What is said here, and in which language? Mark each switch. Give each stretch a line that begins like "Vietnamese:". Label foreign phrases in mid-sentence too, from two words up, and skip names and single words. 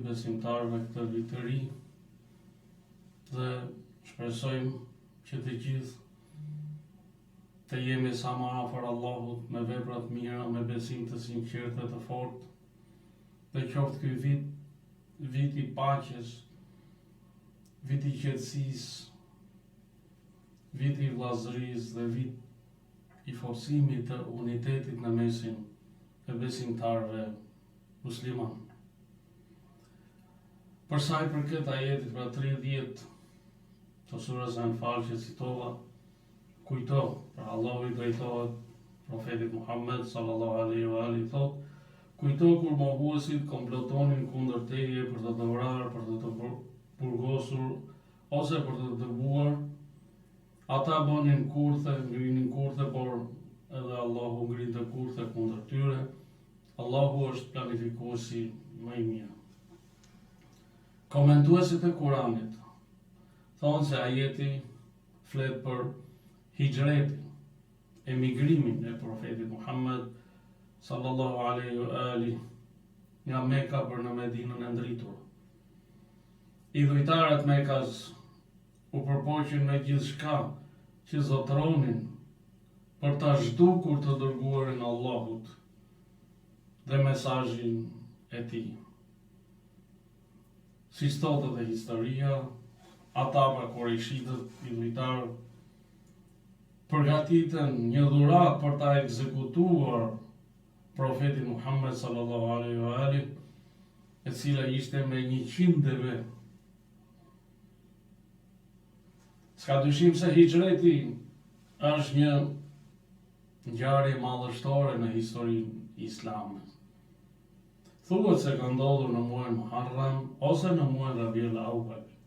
Albanian: besimtarëve këtë vit të ri dhe shpresojmë që të gjithë të jemi sa më afër Allahut me vepra të mira, me besim të sinqert dhe të fortë, dhe qoftë ky vit vit i paqes, vit i qetësisë, vit i vllazërisë dhe vit i forcimit të unitetit në mesin e besimtarëve musliman. Për sa i përket ajetit pra 30 të surës Anfal që citova, kujto, pra Allahu i drejtohet profetit Muhammed
Arabic: صلى الله عليه وآله
Albanian: thot: kujto kur mohuesit komplotonin kundër teje për të të vrarë, për të të burgosur ose për të dëbuar. Ata bënin kurthe, ngrinin kurthe, por edhe Allahu ngrinte kurthe kundër tyre. Allahu është planifikuesi më i mirë. Komentuesit e Kuranit thonë se ajeti flet për hijretin, emigrimin e profetit Muhammed
Arabic: صلى الله عليه وآله
Albanian: nga Mekka për në Medinën e ndritur. Idhujtarët Mekkas u përpoqin me gjithçka që zotronin për ta zhdukur të dërguarin Allahut dhe mesazhin e tij. Si stotet e historia, ata pra kurejshitët idhujtarë përgatitën një dhuratë për ta ekzekutuar profetin Muhammed
Arabic: صلى الله عليه وآله,
Albanian: e cila ishte me 100 deve. S'ka dyshim se hijreti është një ngjarje madhështore në historinë islame. Thuhet se ka ndodhur në muajin Muharram ose në muajin Rabiul Awwal.